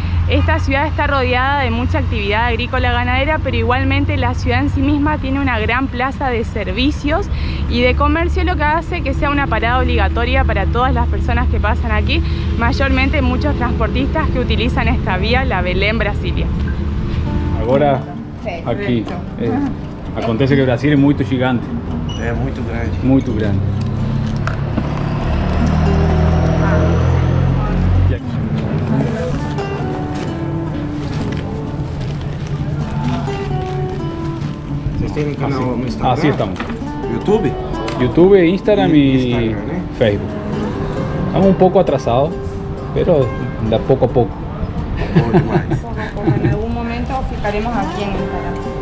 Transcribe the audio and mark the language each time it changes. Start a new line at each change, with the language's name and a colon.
Spanish: Esta ciudad está rodeada de mucha actividad agrícola ganadera, pero igualmente la ciudad en sí misma tiene una gran plaza de servicios y de comercio, lo que hace que sea una parada obligatoria para todas las personas que pasan aquí, mayormente muchos transportistas que utilizan esta vía, la Belém-Brasília.
Portuguese: Agora, aqui, acontece que Brasil é muito gigante. É muito grande. Muito grande. Vocês têm um canal no Instagram?
Spanish: Así estamos.
Portuguese: YouTube?
Spanish: YouTube, Instagram y Instagram, ¿eh? Facebook. Estamos un poco atrasados, pero de poco a poco.
Portuguese: Bom demais.
Spanish: En algún momento fijaremos aquí en Instagram.